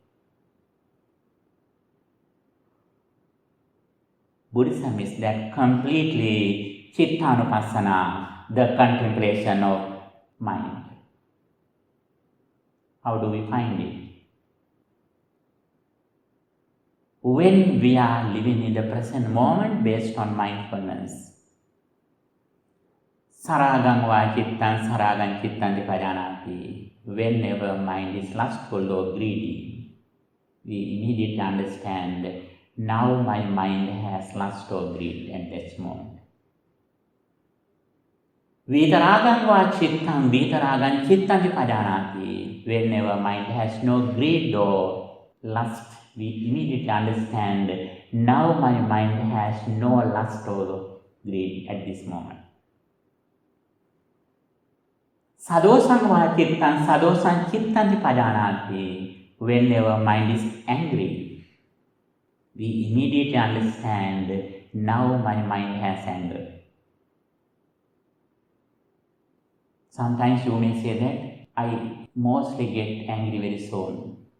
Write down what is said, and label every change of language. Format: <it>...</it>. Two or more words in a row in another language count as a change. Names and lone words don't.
<en>Buddhism is that completely cittanupassana, the contemplation of mind. How do we find it? When we are living in the present moment based on mindfulness.</en> <pi>Saragang va cittan saragang cittan 𝒮𝓾.</pi> <en>Whenever mind is lustful or greedy, we immediately understand, now my mind has lust or greed at this moment.</en> <pi>Vitaragang va cittan vitaragang cittan 𝒮𝓾.</pi> <en>Whenever mind has no greed or lust, we immediately understand, now my mind has no lust or greed at this moment.</en> <pi>Sadosang va cittan sadosang cittan 𝒮𝓾.</pi> <en>Whenever mind is angry, we immediately understand, now my mind has anger. Sometimes you may say that I mostly get angry very soon.</en>